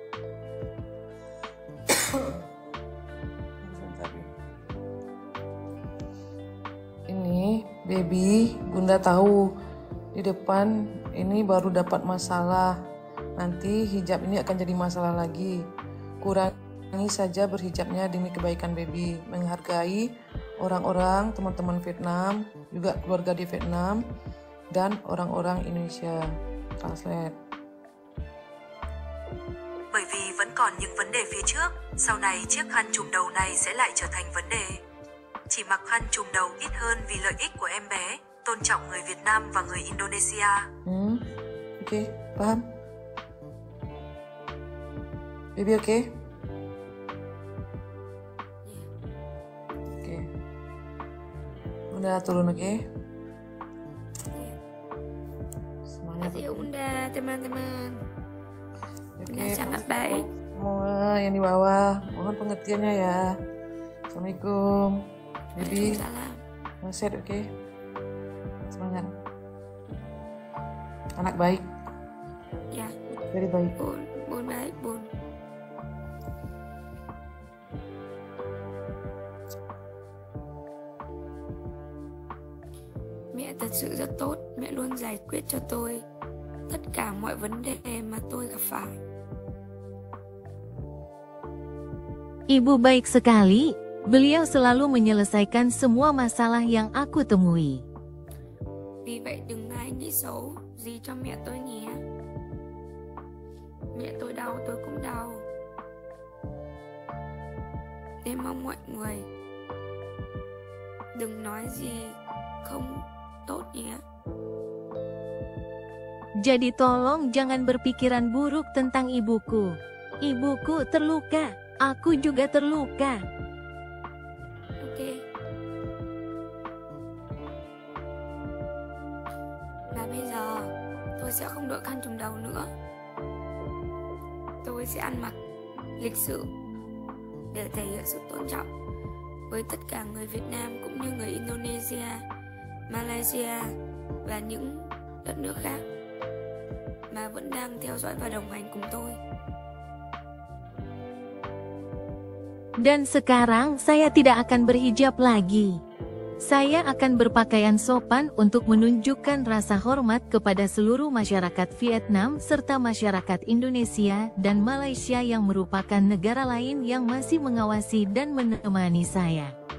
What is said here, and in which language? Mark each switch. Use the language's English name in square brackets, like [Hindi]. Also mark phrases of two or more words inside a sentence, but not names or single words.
[Indonesian] Ini baby, Bunda tahu di depan ini baru dapat masalah. Nanti hijab ini akan jadi masalah lagi. Kurangi saja berhijabnya demi kebaikan baby. Menghargai orang-orang, teman-teman Vietnam, juga keluarga di Vietnam, dan orang-orang Indonesia. Translate. [Vietnamese] Bởi vì vẫn còn những vấn đề phía trước, sau này chiếc khăn trùm đầu này sẽ lại trở thành vấn đề. Chỉ mặc khăn trùm đầu ít hơn vì lợi ích của em bé, tôn trọng người Việt Nam và người Indonesia. [Indonesian] Oke, paham? Baby oke? Oke. Bunda turun oke? Semangat. Kasih Bunda, teman-teman. Bunda Oke. sangat baik. Semua yang di bawah, mohon pengertiannya ya. Assalamualaikum. Baby, Waalaikumsalam. ngeset oke? Semangat. Anak baik, Ya, very baik. Bun baik, Bun. [Vietnamese] Mẹ thật sự rất tốt, mẹ luôn giải quyết cho tôi tất cả mọi vấn đề mà tôi gặp phải. [Indonesian] Ibu baik sekali, beliau selalu menyelesaikan semua masalah yang aku temui. [Vietnamese] Vì vậy đừng ai nghĩ xấu gì cho mẹ tôi nhé. Mẹ tôi đau tôi cũng đau. Em mong mọi người đừng nói gì không tốt nhé. [Indonesian] Jadi tolong jangan berpikiran buruk tentang ibuku. Ibuku terluka, aku juga terluka. Ok. [Vietnamese] Và bây giờ tôi sẽ không đội khăn trùm đầu nữa. Tôi sẽ ăn mặc lịch sự để thể hiện sự tôn trọng với tất cả người Việt Nam cũng như người Indonesia, Malaysia và những đất nước khác mà vẫn đang theo dõi và đồng hành cùng tôi. [Indonesian] Dan sekarang saya tidak akan berhijab lagi. Saya akan berpakaian sopan untuk menunjukkan rasa hormat kepada seluruh masyarakat Vietnam serta masyarakat Indonesia dan Malaysia yang merupakan negara lain yang masih mengawasi dan menemani saya.